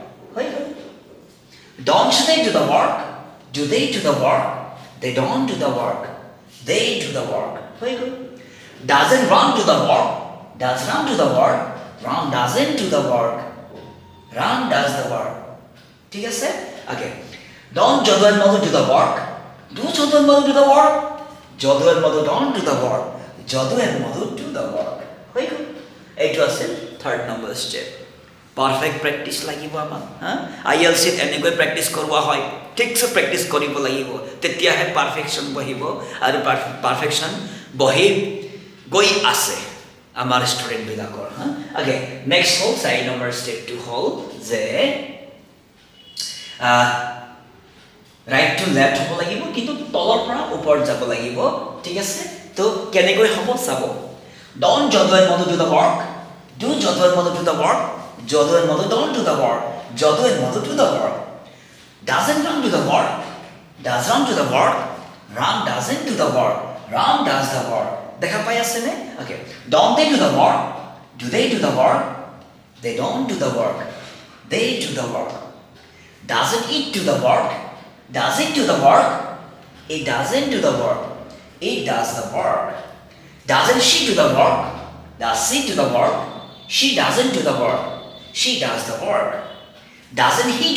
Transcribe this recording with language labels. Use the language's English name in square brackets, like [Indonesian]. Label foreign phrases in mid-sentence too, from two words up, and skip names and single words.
[English] don't they do the work do they do the work they don't do the work they do the work doesn't Ram do the work does Ram do the work Ram doesn't do the work Ram does the work [Assamese] ঠিক আছে [English] okay don't যদু and মধু do the work do যদু and মধু do the work যদু and মধু don't do the work যদু and মধু do the work [Assamese] হৈ গ'ল এইটো আছিল 3rd নম্বৰ [English] step perfect practice [Assamese] লাগিব আমাক IELTS এনেকৈ প্ৰেক্টিছ কৰোৱা হয় ঠিকছে প্ৰেক্টিছ কৰিব লাগিব তেতিয়াহে পাৰফেকশ্যন বহিব আৰু পাৰফেকশ্যন বহি গৈ আছে আমাৰ ষ্টুডেণ্টবিলাকৰ [English] okay next [Assamese] হ'ল 4 নম্বৰ ষ্টেপটো হ'ল যে [English] right to left [Assamese] হ'ব লাগিব কিন্তু তলৰ পৰা ওপৰত যাব লাগিব ঠিক আছে তো কেনেকৈ হ'ব চাব [English] don't যদু and মধু do the work do যদু and মধু do the work যদু and মধু don't do the work যদু and মধু do the work doesn't Ram do the work does Ram do the work Ram doesn't do the work Ram does the work [Assamese] দেখা পাই আছে নে [English] okay don't they do the work do they do the work they don't do the work they do the work doesn't it do the work does it do the work it doesn't do the work it does the work doesn't she do the work does she do the work she doesn't do the work she does the work doesn't he